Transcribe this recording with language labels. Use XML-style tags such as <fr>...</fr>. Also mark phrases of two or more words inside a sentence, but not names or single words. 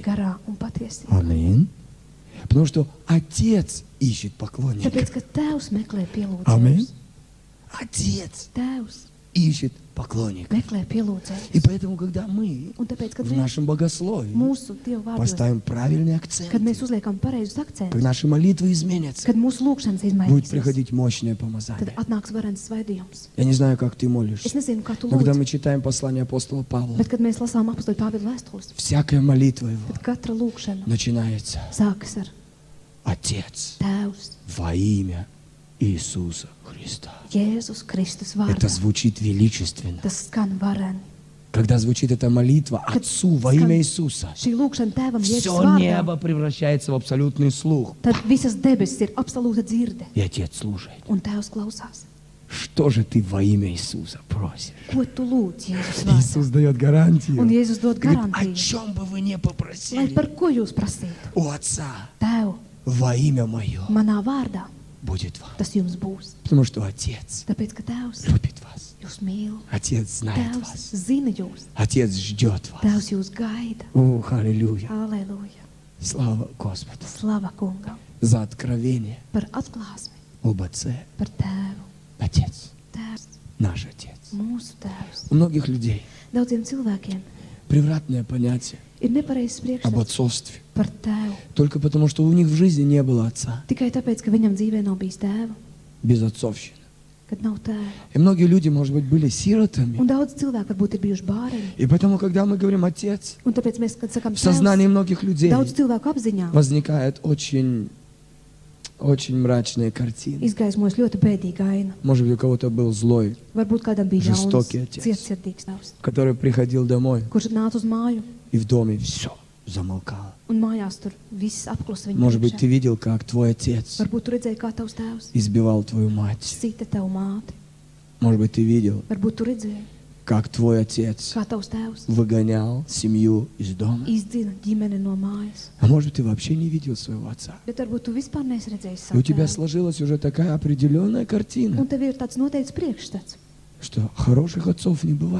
<lv>garā un patiesībā.</lv> <ru>Аминь. Потому что Отец ищет поклонников.</ru> <lv>Tāpēc, ka Tēvs meklē Amen. pielūdzējus.</lv> <ru>Отец</ru> <lv>Tēvs</lv> <ru>ищет поклонников.</ru> <lv>meklē</lv> <ru>И</ru> <lv>pielūdzējus.</lv> <ru>поэтому, когда мы</ru> <lv>Un tāpēc, kad</lv> <ru>в</ru> <lv>mēs</lv> <ru>нашем богословии</ru> <lv>mūsu Dieva vārdos,</lv> <ru>поставим правильный</ru> <lv>kad</lv> <ru>акцент,</ru> <lv>mēs uzliekam pareizus</lv> <ru>как</ru> <lv>akcentus,</lv> <ru>наши молитвы изменятся,</ru> <lv>kad mūsu lūkšanas</lv> <ru>будет</ru> <lv>izmainīsies,</lv> <ru>приходить мощное</ru> <lv>tad</lv> <ru>помазание.</ru> <lv>atnāks varens svaidījums.</lv> <ru>Я не знаю, как ты</ru> <lv>Es</lv> <ru>молишься,</ru> <lv>nezinu, kā tu</lv> <ru>но когда</ru> <lv>lūdz,</lv> <ru>мы читаем послание апостола Павла,</ru> <lv>bet kad mēs lasām apostoli Pāvila vēstules,</lv> <ru>всякая молитва его</ru> <lv>tad katra lūkšana</lv> <ru>начинается</ru> <lv>sākas ar</lv> <ru>Отец</ru> <lv>Tēvs,</lv> <ru>во имя Иисуса Христа.</ru> <lv>Jēzus Kristus</lv> <ru>Это</ru> <lv>vārdā.</lv> <ru>звучит величественно.</ru> <lv>Tas skan vareni.</lv> <ru>Когда звучит эта молитва Отцу во имя Иисуса,</ru> <lv>Šī lūkšana Tēvam Jēzus</lv> <ru>все</ru> <lv>vārdā,</lv> <ru>небо превращается в абсолютный слух.</ru> <lv>tad visas debesis ir absolūta dzirde,</lv> <ru>И Отец слушает.</ru> <lv>un Tēvs klausās.</lv> <ru>Что же ты во имя Иисуса просишь?</ru> <lv>Ko tu lūdz Jēzus vārdā?</lv> <ru>Иисус дает гарантию.</ru> <lv>Un Jēzus dod</lv> <ru>Говорит, о</ru> <lv>garantiju,</lv> <ru>чем бы вы ни</ru> <lv>lai</lv> <ru>попросили</ru> <lv>par ko jūs prasītu.</lv> <ru>у Отца</ru> <lv>Tēv,</lv> <ru>во имя Мое</ru> <lv>manā vārdā</lv> <ru>будет вам.</ru> <lv>tas jums būs.</lv> <ru>Потому что Отец</ru> <lv>Tāpēc, ka Tēvs</lv> <ru>любит вас.</ru> <lv>jūs mīl,</lv> <ru>Отец знает</ru> <lv>Tēvs</lv> <ru>вас.</ru> <lv>zina jūs,</lv> <ru>Отец ждет вас.</ru> <lv>Tēvs jūs gaida.</lv> <ru>О, аллилуйя.</ru> <lv>Aleluja!</lv> <ru>Слава Господу</ru> <lv>Slava kungam</lv> <ru>за откровение</ru> <lv>par atklāsmi,</lv> <ru>об Отце.</ru> <lv>par tēvu.</lv> <ru>Отец,</ru> <lv>Tēvs,</lv> <ru>наш Отец.</ru> <lv>mūsu tēvs.</lv> <ru>У многих людей</ru> <lv>Daudziem cilvēkiem</lv> <ru>превратное понятие</ru> <lv>ir nepareizs</lv> <ru>об</ru> <lv>priekšstats</lv> <ru>отцовстве.</ru> <lv>par tēvu.</lv> <ru>Только потому, что у них в жизни не было отца.</ru> <lv>Tikai tāpēc, ka viņam dzīvē nav bijis tēva,</lv> <ru>Без отцовщины.</ru> <lv>kad nav tēva.</lv> <ru>И многие люди, может быть, были sirotами.</ru> <lv>Un daudz cilvēku varbūt ir bijuši bāreņi.</lv> <ru>И поэтому, когда мы говорим «отец»,</ru> <lv>Un tāpēc mēs, kad sakām</lv> <ru>в сознании</ru> <lv>tēvs,</lv> <ru>многих людей</ru> <lv>daudz cilvēku apziņā</lv> <ru>возникает очень mрачная картина.</ru> <lv>izgaismojas ļoti bēdīga aina.</lv> <ru>Может быть, у кого-то был злой,</ru> <lv>Varbūt kādam bija jauns,</lv> <ru>Žestokий отец.</ru> <lv>cietsirdīgs tēvs,</lv> <ru>который приходил домой,</ru> <lv>kurš nāca uz māju,</lv> <ru>и в доме все замолкало.</ru> <lv>un mājās tur viss apklusa viņa</lv> <ru>Может быть,</ru> <lv>priekšā.</lv> <ru>ты видел, как твой отец</ru> <lv>Varbūt tu redzēji, kā tavs tēvs</lv> <ru>избивал твою мать.</ru> <lv>sita tavu māti.</lv> <ru>Может быть, ты видел,</ru> <lv>Varbūt tu redzēji,</lv> <ru>как твой отец</ru> <lv>kā tavs tēvs</lv> <ru>выгонял семью из дома.</ru> <lv>izdzina ģimeni no mājas.</lv> <ru>А может быть, ты вообще не видел своего отца.</ru> <lv>Bet varbūt tu vispār neesi redzējis</lv> <ru>И у</ru> <lv>savu</lv> <ru>тебя</ru> <lv>tēvu.</lv> <ru>сложилась уже такая определенная картина,</ru> <lv>Un tev ir tāds noteikts priekšstats,</lv> <ru>что хороших отцов не бывает.</ru>